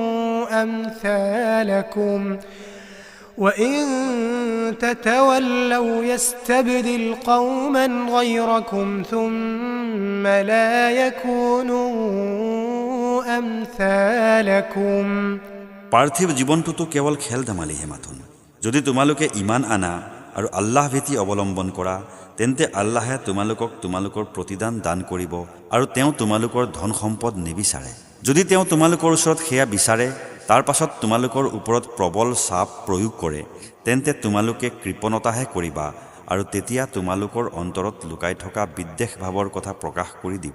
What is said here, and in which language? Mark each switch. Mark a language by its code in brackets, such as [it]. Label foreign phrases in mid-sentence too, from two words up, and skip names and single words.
[ar] أمثالكم وإن تتولوا يستبدل قوما غيركم ثم لا يكونوا أمثالكم [as] পাৰ্থিৱ জীৱনটোতো কেৱল খেল ধেমালিহে মাথোন। যদি তোমালোকে ইমান আনা আৰু আল্লাহ ভীতি অৱলম্বন কৰা, তেন্তে আল্লাহে তোমালোকক তোমালোকৰ প্ৰতিদান দান কৰিব আৰু তেওঁ তোমালোকৰ ধন সম্পদ নিবিচাৰে। যদি তেওঁ তোমালোকৰ ওচৰত সেয়া বিচাৰে, তাৰ পাছত তোমালোকৰ ওপৰত প্ৰবল চাপ প্ৰয়োগ কৰে, তেন্তে তোমালোকে কৃপণতাহে কৰিবা আৰু তেতিয়া তোমালোকৰ অন্তৰত লুকাই থকা বিদ্বেষ ভাৱৰ কথা প্ৰকাশ কৰি দিব।